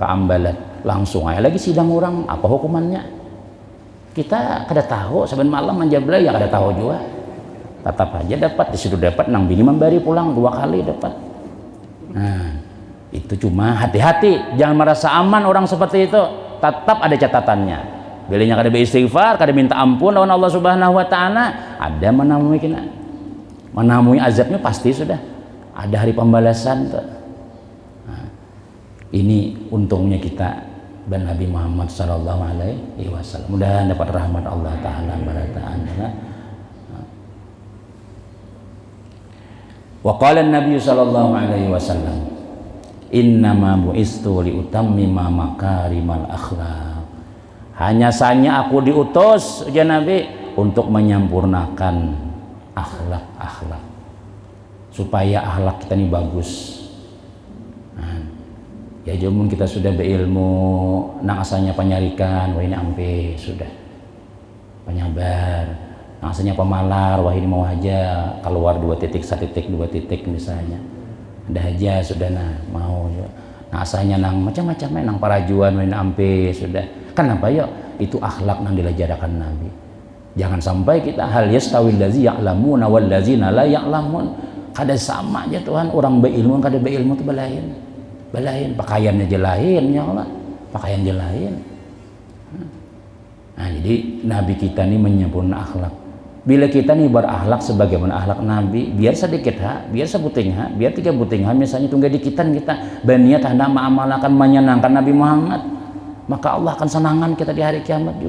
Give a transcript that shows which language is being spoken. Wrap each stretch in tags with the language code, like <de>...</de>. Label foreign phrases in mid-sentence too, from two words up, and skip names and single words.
<bjn>Ambalat langsung aja lagi sidang orang apa hukumannya kita kada tahu saben malam manjabla ya kada tahu juga tetap aja dapat disitu dapat nang bini memberi pulang 2 kali dapat nah itu cuma hati-hati jangan merasa aman orang seperti itu tetap ada catatannya bilanya kada beristighfar kada minta ampun lawan Allah</bjn> <ar>سبحانه وتعالى</ar> <bjn>ada menamui azabnya pasti sudah ada hari pembalasan tuh. Nah, ini untungnya kita dan Nabi Muhammad</bjn> <ar>صلى الله عليه وسلم</ar> <bjn>mudah dapat rahmat Allah Ta'ala barataan</bjn> <ar>وقال النبي صلى الله عليه وسلم، إنما بعثت لأتمم مكارم الأخلاق.</ar> <bjn>Hanya saja aku diutus ya Nabi untuk menyempurnakan akhlak-akhlak, supaya akhlak kita ini bagus. Nah, ya jamun kita sudah berilmu, nang asalnya penyarikan, wah ini ampe sudah penyabar, nang asalnya pemalar, wah ini mau aja keluar 2 titik 1 titik 2 titik misalnya, ada aja sudah nah mau. Nah asalnya nang macam-macam nang parajuan, wah ini ampe sudah. Kenapa ya? Itu akhlak nang dilajarakan Nabi. Jangan sampai kita</bjn> <ar>هل يستوي الذين يعلمون والذين لا يعلمون.</ar> <bjn>Kada sama aja Tuhan, orang berilmu kada berilmu itu belain. Belain pakaiannya je lain ya Allah. Pakaian je lain. Nah, jadi Nabi kita ini menyempurna akhlak. Bila kita nih berakhlak sebagaimana akhlak Nabi, biar sedikit biar sebuting biar 3 buting misalnya tunggu dikitan kita berniat hendak mengamalkan menyenangkan Nabi Muhammad, maka Allah akan senangan kita di hari kiamat juga.</bjn>